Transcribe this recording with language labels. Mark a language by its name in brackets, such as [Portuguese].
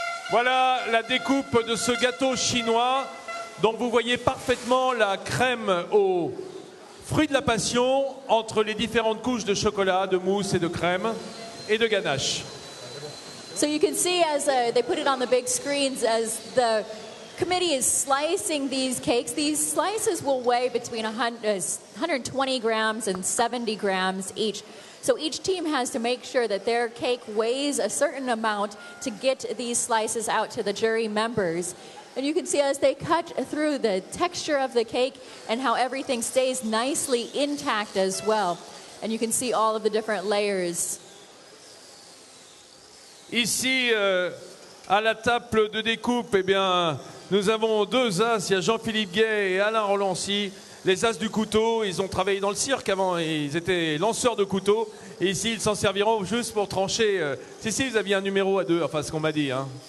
[French] Voilà la découpe de ce gâteau chinois dont vous voyez parfaitement la crème aux fruits de la passion entre les différentes couches de chocolat, de mousse et de crème et de ganache. [English] So you can see as they put it on the big screens as the committee is slicing these cakes. These slices will weigh between 120 grams and 70 grams each. So each team has to make sure that their cake weighs a certain amount to get these slices out to the jury members. And you can see as they cut through the texture of the cake and how everything stays nicely intact as well. And you can see all of the different layers. [French] Ici, à la table de découpe, eh bien, nous avons deux as. Il y a Jean-Philippe Gay et Alain Rolancy, les as du couteau. Ils ont travaillé dans le cirque avant, ils étaient lanceurs de couteaux. Et ici, ils s'en serviront juste pour trancher. Si, vous aviez un numéro à deux, enfin, ce qu'on m'a dit. Hein.